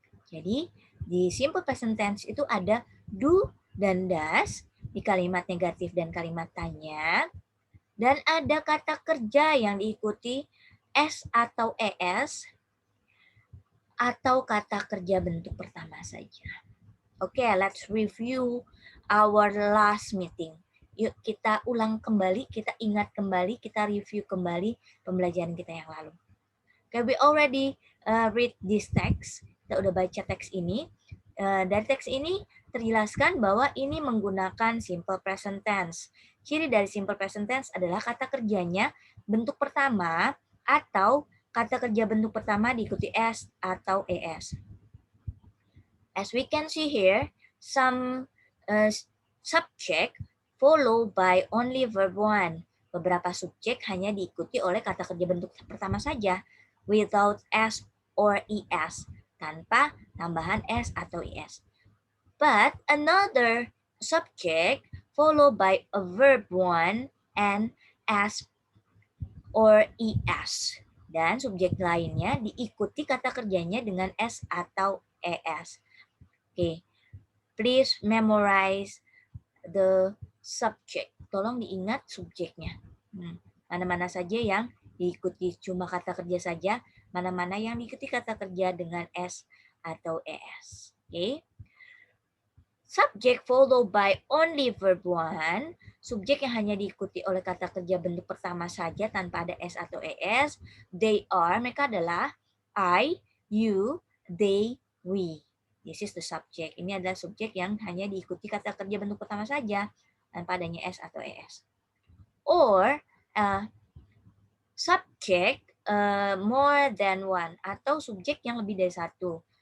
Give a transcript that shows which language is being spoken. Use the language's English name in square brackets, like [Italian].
[Indonesian] Jadi di simple present tense itu ada do dan does di kalimat negatif dan kalimat tanya, dan ada kata kerja yang diikuti s atau es atau kata kerja bentuk pertama saja. [English] Oke, let's review our last meeting. [Indonesian] Yuk kita ulang kembali, kita ingat kembali, kita review kembali pembelajaran kita yang lalu. [English] Okay, we already read this text. [Indonesian] Kita udah baca teks ini. Dari teks ini terjelaskan bahwa ini menggunakan simple present tense. Ciri dari simple present tense adalah kata kerjanya bentuk pertama atau kata kerja bentuk pertama diikuti s atau es. [English] As we can see here, some subject followed by only verb 1. [Indonesian] Beberapa subjek hanya diikuti oleh kata kerja bentuk pertama saja, [English] without s or es, [Indonesian] tanpa tambahan s atau es. [English] But another subject followed by a verb 1 and s or es. [Indonesian] Dan subjek lainnya diikuti kata kerjanya dengan s atau es. [English] Okay, please memorize the subject. [Indonesian] Tolong diingat subjeknya. Mana-mana saja yang diikuti cuma kata kerja saja, mana-mana yang diikuti kata kerja dengan s atau es. Okay. [English] Subject followed by only verb one. [Indonesian] Subjek yang hanya diikuti oleh kata kerja bentuk pertama saja tanpa ada s atau es. [English] They are, [Indonesian] mereka adalah [English] I, you, they, we. This is the subject. [Indonesian] Ini adalah subjek yang hanya diikuti kata kerja bentuk pertama saja tanpa adanya s atau es. [English] Or subject more than one, [Indonesian] atau subjek yang lebih dari satu.